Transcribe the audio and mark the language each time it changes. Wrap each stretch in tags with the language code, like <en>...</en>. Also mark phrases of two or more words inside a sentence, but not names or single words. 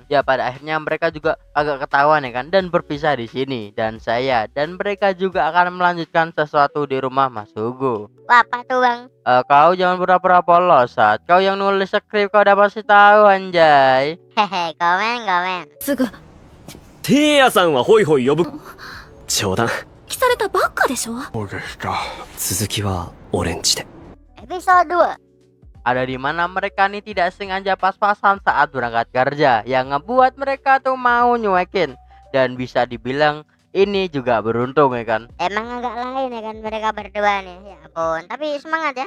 <id>Ya pada akhirnya mereka juga agak ketahuan ya kan dan berpisah di sini. Dan saya dan mereka juga akan melanjutkan sesuatu di rumah Masugu. Wah, apa tuh bang? Kau jangan pura-pura polos, Sat. Kau yang nulis skrip kau udah pasti tahu anjay. Hehe, komen.</id> <ja>すぐテイヤさんはホイホイ呼ぶ冗談来されたばっかでしょ。続きは俺んちで</ja> <id>Episode 2. Ada di mana mereka nih tidak sengaja pas-pasan saat berangkat kerja, yang ngebuat mereka tuh mau nyuekin. Dan bisa dibilang ini juga beruntung ya kan. Emang agak lain ya kan mereka berdua nih. Ya ampun, tapi semangat ya.</id>